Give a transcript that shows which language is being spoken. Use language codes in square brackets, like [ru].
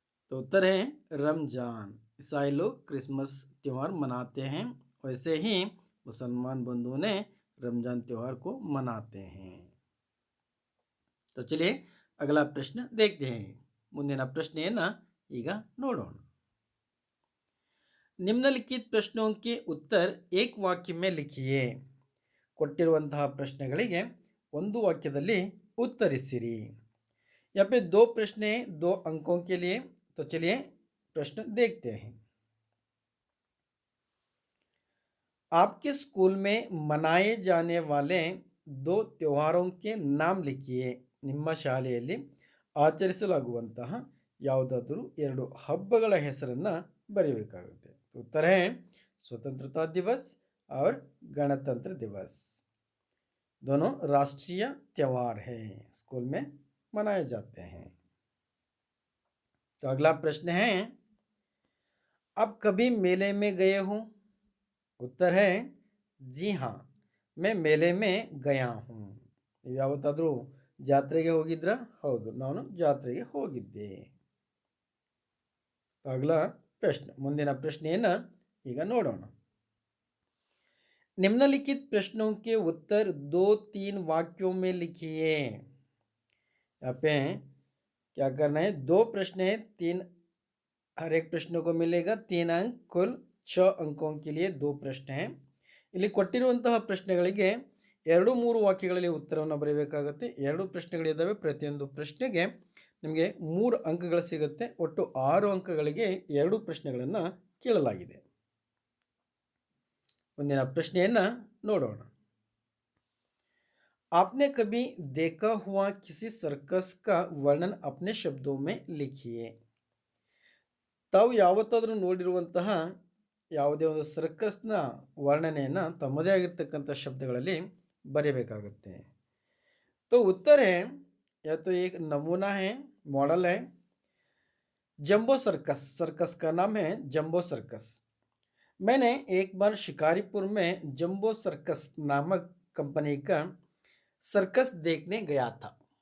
[hi] तो उत्तर है रमजान। ईसाई लोग क्रिसमस त्यौहार मनाते हैं, वैसे ही मुसलमान बंधुओं ने रमजान त्यौहार को मनाते हैं। तो चलिए अगला प्रश्न देखते हैं। [kn] ಮುಂದಿನ ಪ್ರಶ್ನೆಯನ್ನ ಈಗ ನೋಡೋಣ। [hi] निम्नलिखित प्रश्नों के उत्तर एक वाक्य में लिखिए। [kn] ಕೊಟ್ಟಿರುವಂತಹ ಪ್ರಶ್ನೆಗಳಿಗೆ ಒಂದು ವಾಕ್ಯದಲ್ಲಿ ಉತ್ತರಿಸಿರಿ। [hi] यहाँ पे 2 प्रश्न 2 अंकों के लिए। तो चलिए प्रश्न देखते हैं। आपके स्कूल में मनाए जाने वाले 2 त्योहारों के नाम लिखिए। [kn] ನಿಮ್ಮ ಶಾಲೆಯಲ್ಲಿ ಆಚರಿಸಲಾಗುವಂತಹ ಯಾವುದಾದರೂ 2 ಹಬ್ಬಗಳ ಹೆಸರನ್ನು ಬರೆಯಬೇಕಾಗುತ್ತೆ। [hi] उत्तर है स्वतंत्रता दिवस और गणतंत्र दिवस। दोनों राष्ट्रीय त्योहार हैं, स्कूल में मनाए जाते हैं। तो अगला प्रश्न है आप कभी मेले में गए हो? उत्तर है जी हाँ, मैं मेले में गया हूँ। [kn] ಯಾವತ್ತಾದರೂ ಜಾತ್ರೆಗೆ ಹೋಗಿದ್ರಾ? ಹೌದು, ನಾನು ಜಾತ್ರೆಗೆ ಹೋಗಿದ್ದೆ। [hi] अगला प्रश्न, [kn] ಮುಂದಿನ ಪ್ರಶ್ನೆಯನ್ನು ಈಗ ನೋಡೋಣ। [hi] निम्नलिखित प्रश्नों के उत्तर 2-3 वाक्यों में लिखिए। यहाँ पे क्या करना है, 2 प्रश्न है, 3 हर एक प्रश्न को मिलेगा 3 अंक, कुल 6 अंकों के लिए 2 प्रश्न हैं। [kn] ಇಲ್ಲಿ ಕೊಟ್ಟಿರುವಂತಹ ಪ್ರಶ್ನೆಗಳಿಗೆ 2-3 ವಾಕ್ಯಗಳಲ್ಲಿ ಉತ್ತರವನ್ನು ಬರೆಯಬೇಕಾಗುತ್ತೆ। 2 ಪ್ರಶ್ನೆಗಳಿದ್ದಾವೆ, ಪ್ರತಿಯೊಂದು ಪ್ರಶ್ನೆಗೆ ನಿಮಗೆ 3 ಅಂಕಗಳು ಸಿಗುತ್ತೆ। ಒಟ್ಟು 6 ಅಂಕಗಳಿಗೆ 2 ಪ್ರಶ್ನೆಗಳನ್ನು ಕೇಳಲಾಗಿದೆ। ಮುಂದಿನ ಪ್ರಶ್ನೆಯನ್ನು ನೋಡೋಣ। [hi] आपने कभी देखा हुआ किसी सर्कस का वर्णन अपने शब्दों में लिखिए। [kn] ತಾವು ಯಾವತ್ತಾದರೂ ನೋಡಿರುವಂತಹ ಯಾವುದೇ ಒಂದು ಸರ್ಕಸ್ನ ವರ್ಣನೆಯನ್ನು ತಮ್ಮದೇ ಆಗಿರ್ತಕ್ಕಂಥ ಶಬ್ದಗಳಲ್ಲಿ बरेಬೇಕಾಗುತ್ತೆ। [hi] तो उत्तर है या तो एक नमूना है, मॉडल है, जंबो सर्कस। सर्कस का नाम है जंबो सर्कस। मैंने एक बार शिकारीपुर में जंबो सर्कस नामक कंपनी का सर्कस देखने गया था।